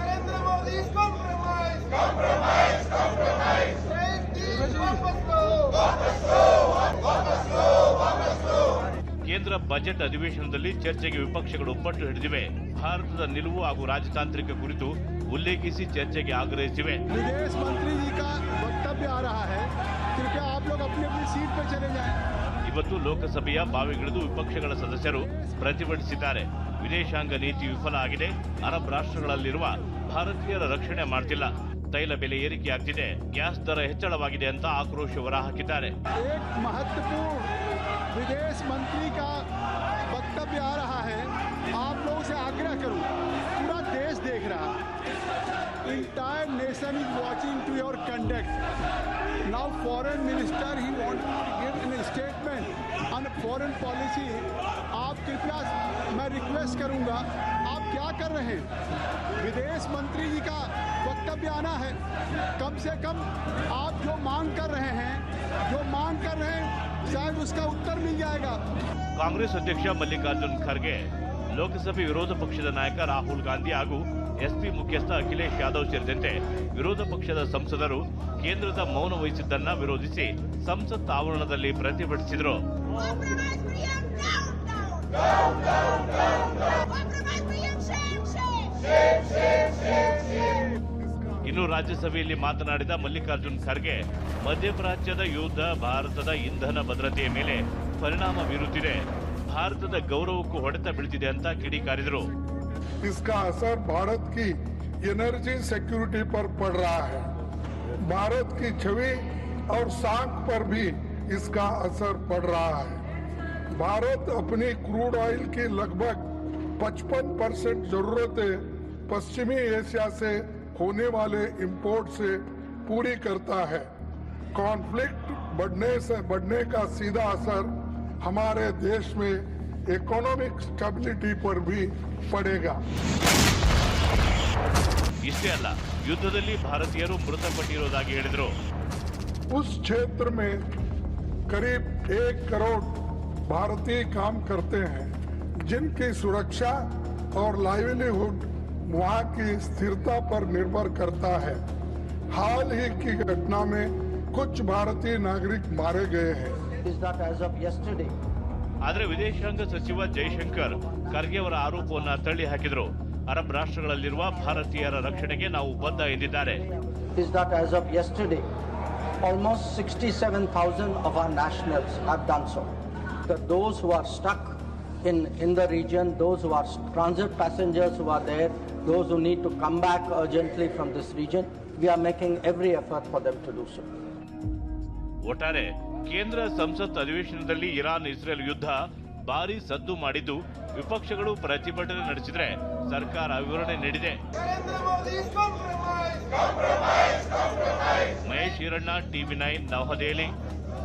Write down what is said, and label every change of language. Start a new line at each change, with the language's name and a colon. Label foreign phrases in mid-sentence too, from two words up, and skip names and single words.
Kannada: ಕೇಂದ್ರ ಬಜೆಟ್ ಅಧಿವೇಶನದಲ್ಲಿ ಚರ್ಚೆಗೆ ವಿಪಕ್ಷಗಳು ಪಟ್ಟು ಹಿಡಿದಿವೆ. ಭಾರತದ ನಿಲುವು ಹಾಗೂ ರಾಜತಾಂತ್ರಿಕ ಕುರಿತು ಉಲ್ಲೇಖಿಸಿ ಚರ್ಚೆಗೆ ಆಗ್ರಹಿಸಿವೆ.
Hindi: विदेश मंत्री जी का वक्तव्य आ रहा है, कृपया आप लोग अपनी अपनी सीट पर चले जाएं।
Kannada: ಇವತ್ತು ಲೋಕಸಭೆಯ ಬಾವಿಗಿಳಿದು ವಿಪಕ್ಷಗಳ ಸದಸ್ಯರು ಪ್ರತಿಭಟಿಸಿದ್ದಾರೆ. ವಿದೇಶಾಂಗ ನೀತಿ ವಿಫಲ ಆಗಿದೆ, ಅರಬ್ ರಾಷ್ಟ್ರಗಳಲ್ಲಿರುವ ಭಾರತೀಯರ ರಕ್ಷಣೆ ಮಾಡ್ತಿಲ್ಲ, ತೈಲ ಬೆಲೆ ಏರಿಕೆಯಾಗ್ತಿದೆ, ಗ್ಯಾಸ್ ದರ ಹೆಚ್ಚಳವಾಗಿದೆ ಅಂತ ಆಕ್ರೋಶ ಹೊರಹಾಕಿದ್ದಾರೆ.
Hindi: एक महत्वपूर्ण विदेश मंत्री का वक्तव्य आ रहा है, आप लोगों से आग्रह करूं, पूरा देश देख रहा है,
English: entire nation is watching to your conduct. Now foreign minister he wanted to give a statement on foreign policy.
Hindi: आप कृपया, मैं रिक्वेस्ट करूंगा, आप क्या कर रहे हैं? विदेश मंत्री जी का वक्तव्य आना है, कम से कम आप जो मांग कर रहे हैं शायद उसका उत्तर मिल जाएगा.
Kannada: ಕಾಂಗ್ರೆಸ್ ಅಧ್ಯಕ್ಷ ಮಲ್ಲಿಕಾರ್ಜುನ್ ಖರ್ಗೆ, ಲೋಕಸಭೆ ವಿರೋಧ ಪಕ್ಷದ ನಾಯಕ ರಾಹುಲ್ ಗಾಂಧಿ ಹಾಗೂ ಎಸ್ಪಿ ಮುಖ್ಯಸ್ಥ ಅಖಿಲೇಶ್ ಯಾದವ್ ಸೇರಿದಂತೆ ವಿರೋಧ ಪಕ್ಷದ ಸಂಸದರು ಕೇಂದ್ರದ ಮೌನ ವಹಿಸಿದ್ದನ್ನ ವಿರೋಧಿಸಿ ಸಂಸತ್ ಆವರಣದಲ್ಲಿ ಪ್ರತಿಭಟಿಸಿದರು. ಇನ್ನು ರಾಜ್ಯಸಭೆಯಲ್ಲಿ ಮಾತನಾಡಿದ ಮಲ್ಲಿಕಾರ್ಜುನ್ ಖರ್ಗೆ, ಮಧ್ಯಪ್ರಾಚ್ಯದ ಯುದ್ಧ ಭಾರತದ ಇಂಧನ ಭದ್ರತೆಯ ಮೇಲೆ ಪರಿಣಾಮ ಬೀರುತ್ತಿದೆ, ಭಾರತದ ಗೌರವಕ್ಕೂ ಹೊಡೆತ ಬೀಳ್ತಿದೆ ಅಂತ ಕಿಡಿಕಾರಿದರು.
Hindi: इसका असर भारत की
English: energy security
Hindi: पर पड़ रहा है, भारत की छवि और साख पर भी इसका असर पड़ रहा है. भारत अपनी
English: crude oil
Hindi: की लगभग 55% जरूरतें पश्चिमी एशिया से होने वाले इंपोर्ट से पूरी करता है. कॉन्फ्लिक्ट बढ़ने का सीधा असर हमारे देश में
English: economic stability
Hindi: पर भी पड़ेगा.
Kannada: ಇಷ್ಟೇ ಅಲ್ಲ, ಯುದ್ಧದಲ್ಲಿ ಭಾರತೀಯರು ಮೃತಪಟ್ಟಿರುವುದಾಗಿ ಹೇಳಿದರು.
Hindi: उस क्षेत्र में करीब 1 करोड़ भारतीय काम करते हैं, जिनकी सुरक्षा और लाइवलीहुड वहां की स्थिरता पर निर्भर करता है. हाल ही की घटना में कुछ भारतीय नागरिक मारे गए हैं.
Kannada: ಆದರೆ ವಿದೇಶಾಂಗ ಸಚಿವ ಜೈಶಂಕರ್ ಖರ್ಗೆ ಅವರ ಆರೋಪವನ್ನು ತಳ್ಳಿ ಹಾಕಿದರು. ಅರಬ್ ರಾಷ್ಟ್ರಗಳಲ್ಲಿರುವ ಭಾರತೀಯರ ರಕ್ಷಣೆಗೆ ನಾವು ಬದ್ಧ ಎಂದಿದ್ದಾರೆ.
English: Almost 67,000 of our nationals have done so. Those who are stuck in the region, those who are transit passengers who are there, those who need to come back urgently from this region, we are making every effort for them to do so.
Kannada: ಒಟ್ಟಾರೆ ಕೇಂದ್ರ ಸಂಸತ್ ಅಧಿವೇಶನದಲ್ಲಿ ಇರಾನ್ ಇಸ್ರೇಲ್ ಯುದ್ಧ ಭಾರಿ ಸದ್ದು ಮಾಡಿದ್ದು, ವಿಪಕ್ಷಗಳು ಪ್ರತಿಭಟನೆ ನಡೆಸಿದ್ರೆ ಸರ್ಕಾರ ವಿವರಣೆ ನೀಡಿದೆ. ಮಹೇಶ್ ಈರಣ್ಣ, TV9 ನವದೆಹಲಿ.